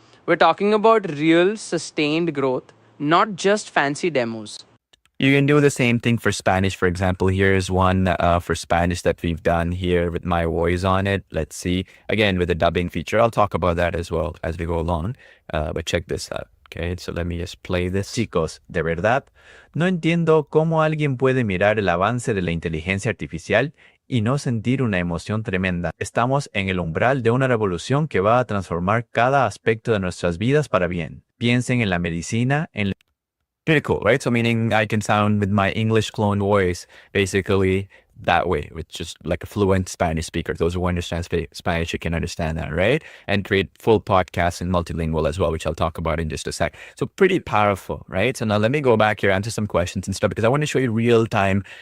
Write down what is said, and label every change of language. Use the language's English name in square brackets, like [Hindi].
[English] We're talking about real, sustained growth, not just fancy demos. You can do the same thing for Spanish. For example, here's one for Spanish that we've done here with my voice on it. Let's see. Again, with the dubbing feature. I'll talk about that as well as we go along. But check this out. Okay, so let me just play this. [Spanish] Chicos, de verdad, no entiendo cómo alguien puede mirar el avance de la inteligencia artificial y no sentir una emoción tremenda. Estamos en el umbral de una revolución que va a transformar cada aspecto de nuestras vidas para bien. Piensen en la medicina, en [English] pretty cool, right? So meaning I can sound with my English clone voice basically that way, with just like a fluent Spanish speaker. Those who understand Spanish, you can understand that, right? And create full podcasts in multilingual as well, which I'll talk about in just a sec. So pretty powerful, right? So now let me go back here, answer some questions and stuff, because I want to show you real time.